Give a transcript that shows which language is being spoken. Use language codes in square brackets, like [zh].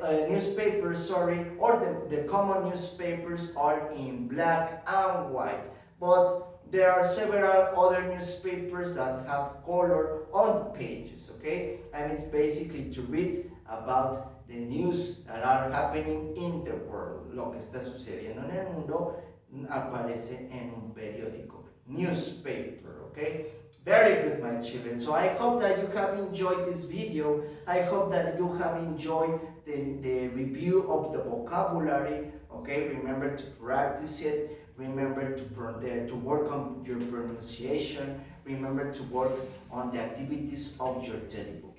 [en] newspapers, or the common newspapers are in black and white, but there are several other newspapers that have color on the pages, okay? And it's basically to read about the news that are happening in the world. [es] Lo que está sucediendo en el mundo aparece en un periódico, newspaper, okay? [en] Very good, my children. So I hope that you have enjoyed this video. I hope that you have enjoyed the review of the vocabulary, okay? Remember to practice it. Remember to work on your pronunciation. Remember to work on the activities of your daily book.